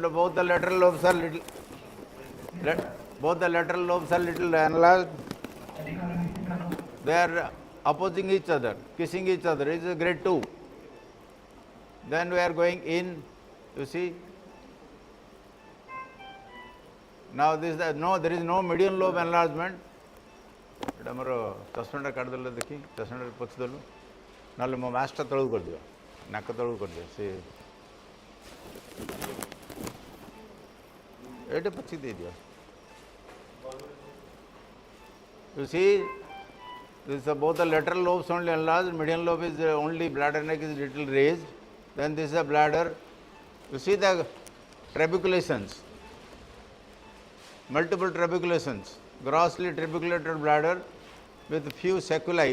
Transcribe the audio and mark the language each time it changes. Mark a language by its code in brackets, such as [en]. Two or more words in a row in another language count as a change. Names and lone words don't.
[en] Both the lateral lobes are little. Both the lateral lobes are little enlarged. They are opposing each other, kissing each other. It is grade 2. Then we are going in. You see. Now this is there is no median lobe enlargement. [or] ଆମର ଚଷମାଟା କାଟିଦେଲେ ଦେଖି ଚଷମାଟା ପୋଛିଦେଲୁ ନହେଲେ ମୋ ମାସ୍କଟା ତଳକୁ କରିଦିଅ ନାକ ତଳକୁ କରିଦିଅ ସେ ଏଇଟା ପୋଛି ଦେଇଦିଅ [en] You see, this is both the lateral lobes only enlarged, median lobe is only bladder neck is little raised. Then this is a bladder. You see the trabeculations, multiple trabeculations, grossly trabeculated bladder with few saculi.